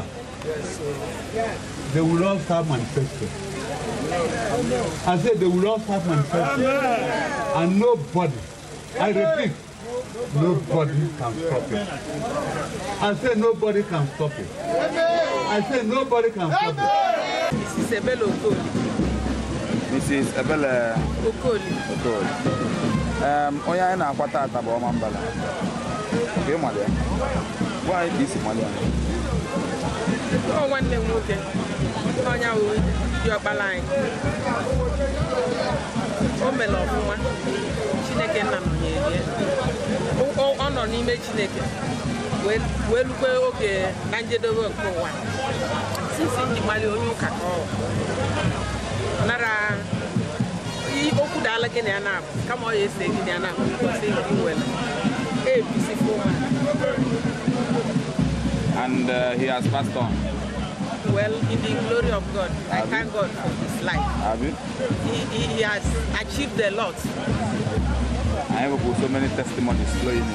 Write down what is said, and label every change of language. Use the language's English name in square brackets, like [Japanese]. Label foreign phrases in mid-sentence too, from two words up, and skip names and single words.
[English] They will all start manifesting. I said they will all start manifesting. And nobody, I repeat, nobody can stop it. I said nobody can stop it. I said nobody can stop it. Mrs. Ebele Okoli. Mrs. Ebele Okoli. [Igbo] Onye anyị na-akwata ata bụ Ọmambala. Ka ị mali ya. [English] Why is [Igbo] isi mali ya? Nwanne m nwoke. Onye ahụ dị ọkpala anyị. O mere ọfụma. Chineke nna nọnyere ya. Ọ nọ n'ime Chineke. Wee lukwe oge na njedebe nke ụwa. Sisi ndị mali onye ụka ka ọ nara okwu dala gị na ya na-abụ kama ọ ya ese gị na ya na-abụ because gị nwere [English] a beautiful man. And he has passed on. Well, in the glory of God, I thank God for his life. Have you? He has achieved a lot. I have so many testimonies flowing in.